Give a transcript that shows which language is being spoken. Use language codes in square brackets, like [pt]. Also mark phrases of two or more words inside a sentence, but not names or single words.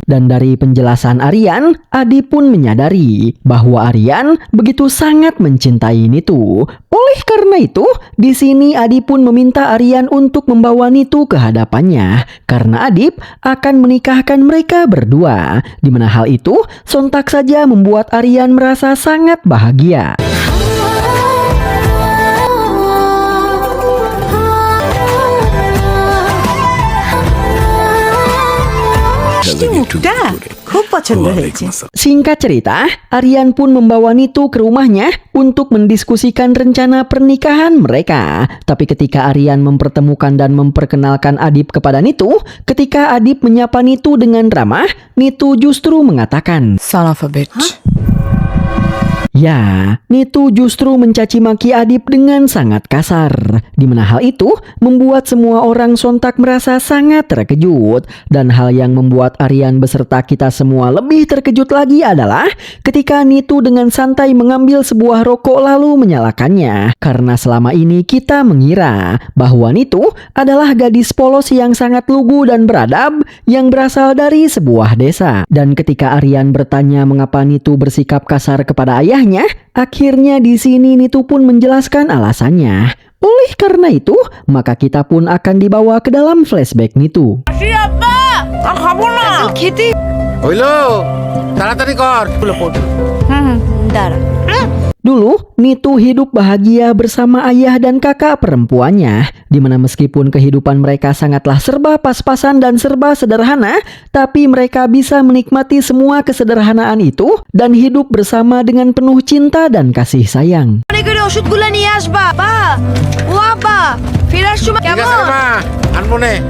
[id] Dan dari penjelasan Aryan, Adib pun menyadari bahwa Aryan begitu sangat mencintai Nitu. Oleh karena itu, di sini Adib pun meminta Aryan untuk membawa Nitu ke hadapannya karena Adib akan menikahkan mereka berdua. Di mana hal itu sontak saja membuat Aryan merasa sangat bahagia. [bn] মুখটা খুব পছন্দ হয়েছে। [id] Singkat cerita, Aryan pun membawa Nitu ke rumahnya untuk mendiskusikan rencana pernikahan mereka. Tapi ketika Aryan mempertemukan dan memperkenalkan Adib kepada Nitu, ketika Adib menyapa Nitu dengan ramah, Nitu justru mengatakan, [en] Son of a bitch. [id] Ya, Nitu justru mencaci maki Adib dengan sangat kasar. Di mana hal itu membuat semua orang sontak merasa sangat terkejut. Dan hal yang membuat Aryan beserta kita semua lebih terkejut lagi adalah ketika Nitu dengan santai mengambil sebuah rokok lalu menyalakannya. Karena selama ini kita mengira bahwa Nitu adalah gadis polos yang sangat lugu dan beradab yang berasal dari sebuah desa. Dan ketika Aryan bertanya mengapa Nitu bersikap kasar kepada ayahnya, akhirnya di sini Nitu pun menjelaskan alasannya. Oleh karena itu, maka kita pun akan dibawa ke dalam flashback Nitu. [bn] খেতে হইলো তাড়াতাড়ি কর। দাঁড়া [id] Dulu, Nitu hidup bahagia bersama ayah dan kakak perempuannya, di mana meskipun kehidupan mereka sangatlah serba pas-pasan dan serba sederhana, tapi mereka bisa menikmati semua kesederhanaan itu dan hidup bersama dengan penuh cinta dan kasih sayang. [bn] মনে করে ওষুধগুলো নিয়ে আসবা বা ও আব্বা ফেরার সময় ঠিক আছে রে কেমন মা, আনবো নে।